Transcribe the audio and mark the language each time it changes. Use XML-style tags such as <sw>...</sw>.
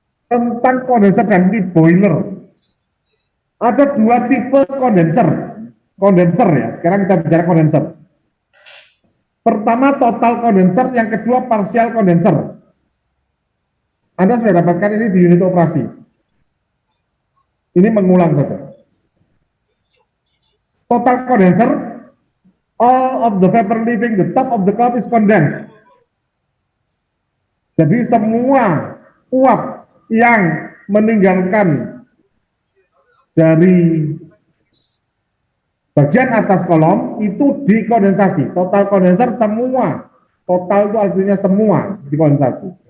<id>Tentang kondenser dan boiler. Ada dua tipe kondenser. Kondenser ya, sekarang kita bicara kondenser. Pertama total kondenser, yang kedua partial kondenser. Anda sudah dapatkan ini di unit operasi. Ini mengulang saja.</id> <en>Total condenser, all of the vapor leaving the top of the cup is condensed.</en> <id>Jadi semua uap yang meninggalkan dari bagian atas kolom itu dikondensasi. Total kondenser semua. Total itu artinya semua dikondensasi.</id>